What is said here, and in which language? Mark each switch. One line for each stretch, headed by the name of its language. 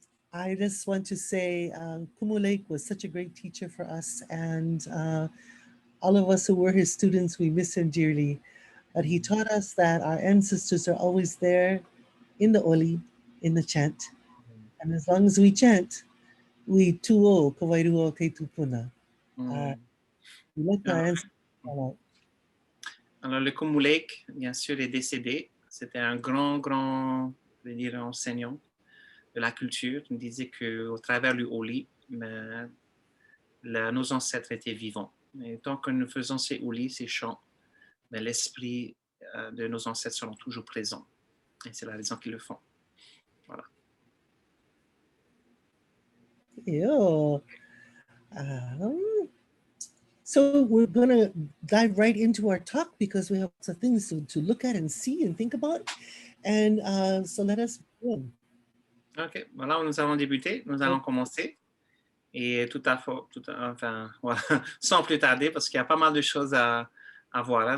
English: I just want to say Kumu Lake was such a great teacher for us, and all of us who were his students, we miss him dearly. But he taught us that our ancestors are always there in the oli, in the chant. And as long as we chant, we tuo kawairuo te tupuna. We let our ancestors come out.
French: Alors, le Kumulek, bien sûr, est décédé. C'était un grand, je veux dire, enseignant de la culture. Il disait qu'au travers du Oli, nos ancêtres étaient vivants. Et tant que nous faisons ces Oli, ces chants, l'esprit de nos ancêtres seront toujours présents. Et c'est la raison qu'ils le font. Voilà.
English: Yeah. So we're going to dive right into our talk because we have lots of things to look at and see and think about. And so let us begin. OK.
French: Voilà, nous allons débuter. Nous allons commencer. Et enfin, voilà, sans plus tarder, parce qu'il y a pas mal de choses à voir. Hein?